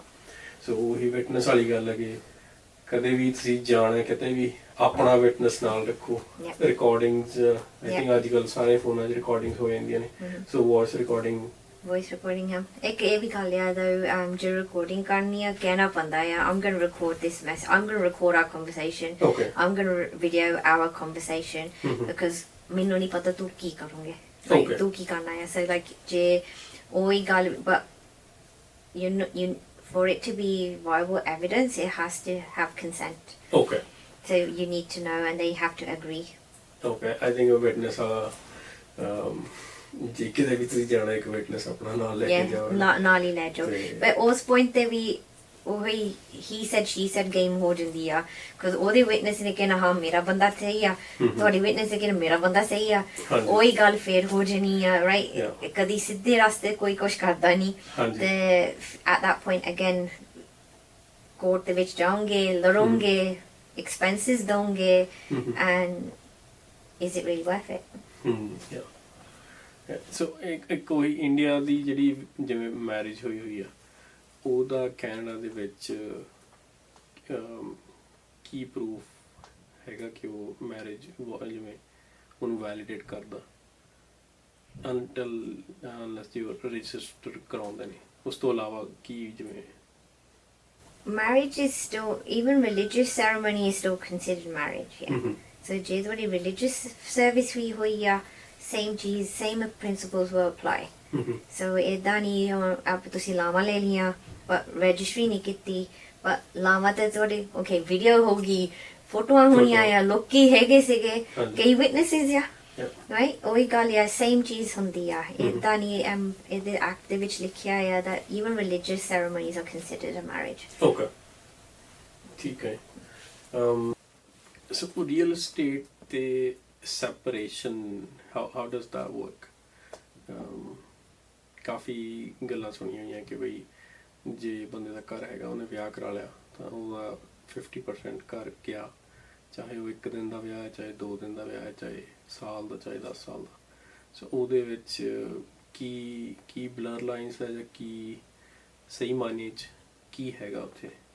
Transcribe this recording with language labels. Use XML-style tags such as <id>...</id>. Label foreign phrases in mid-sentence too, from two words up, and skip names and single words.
<pa>ਸੋ ਉਹੀ ਵਿਟਨੈਸ ਵਾਲੀ ਗੱਲ ਹੈ ਕਿ ਕਦੇ ਵੀ ਤੁਸੀਂ ਜਾਣਾ ਕਿਤੇ ਵੀ ਆਪਣਾ ਵਿਟਨੈਸ ਨਾਲ ਰੱਖੋ। ਰਿਕਾਰਡਿੰਗਸ</pa> <en>I think</en> <pa>ਅੱਜ ਕੱਲ੍ਹ ਸਾਰੇ ਫੋਨਾਂ 'ਚ ਰਿਕਾਰਡਿੰਗਸ ਹੋ ਜਾਂਦੀਆਂ ਨੇ,</pa> <en>so voice recording</en> <pa>ਹੈ। ਇੱਕ ਇਹ ਵੀ ਗੱਲ ਆ ਜੇ ਰਿਕਾਰਡਿੰਗ ਕਰਨੀ ਆ ਕਹਿਣਾ ਪੈਂਦਾ ਆ</pa> <en>I'm gonna record this mess, I'm gonna record our conversation, I'm gonna video our conversation because</en> <pa>ਮੈਨੂੰ ਨਹੀਂ ਪਤਾ ਤੂੰ ਕੀ ਕਰੋਗੇ, ਤੂੰ ਕੀ ਕਰਨਾ ਆ।</pa> <en>So like</en> <pa>ਜੇ ਉਹੀ ਗੱਲ</pa> <en>but you for it to be viable evidence it has to have consent. So you need to know and they have to agree. I think a witness</en> <pa>ਜੇ ਕਿਤੇ ਵੀ ਤੁਸੀਂ ਜਾਣਾ ਇੱਕ ਵਿਟਨੈਸ ਆਪਣਾ ਨਾਲ ਲੈ ਕੇ ਜਾਓ, ਨਾਲ ਹੀ ਲੈ ਜਾਓ। ਪਰ ਉਸ ਪੁਆਇੰਟ ਤੇ ਵੀ ਉਹੀ</pa> <en>he said she said game</en> <pa>ਹੋ ਜਾਂਦੀ ਆ because ਉਹਦੇ ਵਿਟਨੈਸ ਨੇ ਕਹਿਣਾ ਹਾਂ ਮੇਰਾ ਬੰਦਾ ਸਹੀ ਆ, ਤੁਹਾਡੀ ਵਿਟਨੈਸ ਨੇ ਕਹਿਣਾ ਮੇਰਾ ਬੰਦਾ ਸਹੀ ਆ, ਉਹੀ ਗੱਲ ਫੇਰ ਹੋ ਜਾਣੀ ਆ ਰਾਈਟ। ਕਦੀ ਸਿੱਧੇ ਰਸਤੇ ਕੋਈ ਕੁਛ ਕਰਦਾ ਨਹੀਂ ਤੇ</pa> <en>at that point again</en> <pa>ਕੋਰਟ ਦੇ ਵਿੱਚ ਜਾਓਗੇ, ਲੜੋਗੇ, expenses ਦੋਗੇ</pa> <en>and is it really worth it?</en> <pa>ਸੋ ਇੱਕ ਕੋਈ ਇੰਡੀਆ ਦੀ ਜਿਹੜੀ ਜਿਵੇਂ ਮੈਰਿਜ ਹੋਈ ਆ ਉਹਦਾ ਕੈਨੇਡਾ ਦੇ ਵਿੱਚ ਕੀ ਪ੍ਰੂਫ ਹੈਗਾ ਕਿ ਉਹ ਮੈਰਿਜ ਜਿਵੇਂ ਉਹਨੂੰ ਵੈਲੀਡੇਟ ਕਰਦਾ</pa> <en>until unless you register</en> <pa>ਕਰਾਉਂਦੇ ਨੇ। ਉਸ ਤੋਂ ਇਲਾਵਾ ਕੀ ਜਿਵੇਂ</pa> <en>marriage is still, even religious ceremony is still considered marriage, so</en> <pa>ਜੇ ਤੁਹਾਡੀ</pa> <en>religious service</en> <pa>ਵੀ ਹੋਈ ਆ</pa> <en>same ਚੀਜ਼ same principles will apply.</en> <pa>So ਏਦਾਂ ਨਹੀਂ ਆਪ ਤੁਸੀਂ ਲਾਵਾਂ ਲੈ ਲਈਆਂ but registry ਨਹੀਂ ਕੀਤੀ but ਲਾਵਾਂ ਤੇ ਤੁਹਾਡੇ</pa> <en>okay video</en> <pa>ਹੋ ਗਈ, ਫੋਟੋਆਂ ਹੋਈਆਂ ਆ, ਲੋਕੀ ਹੈਗੇ ਸੀਗੇ, ਕਈ witnesses ਆ right, ਉਹੀ ਗੱਲ ਆ same ਚੀਜ਼ ਹੁੰਦੀ ਆ। ਏਦਾਂ ਨਹੀਂ ਇਹਦੇ ਐਕਟ ਦੇ ਵਿੱਚ ਲਿਖਿਆ ਆ</pa> <en>that even religious ceremonies are considered a marriage.</en> <pa>ਠੀਕ ਹੈ।</pa> <en>so real estate ਤੇ separation how does that work?</en> <pa>ਕਾਫੀ ਗੱਲਾਂ ਸੁਣੀਆਂ ਹੋਈਆਂ ਕਿ ਬਈ ਜੇ ਬੰਦੇ ਦਾ ਘਰ ਹੈਗਾ ਉਹਨੇ ਵਿਆਹ ਕਰਾ ਲਿਆ ਤਾਂ ਉਹਦਾ 50% ਘਰ ਗਿਆ, ਚਾਹੇ ਉਹ 1 ਦਿਨ ਦਾ ਵਿਆਹ ਹੈ, ਚਾਹੇ 2 ਦਿਨ ਦਾ ਵਿਆਹ ਹੈ, ਚਾਹੇ ਸਾਲ ਦਾ, ਚਾਹੇ 10 ਸਾਲ ਦਾ। ਸੋ ਉਹਦੇ ਵਿੱਚ ਕੀ</pa> <en>blur lines</en> <pa>ਹੈ ਜਾਂ ਕੀ ਸਹੀ ਮਾਇਨੇ 'ਚ ਕੀ ਹੈਗਾ ਉੱਥੇ?</pa>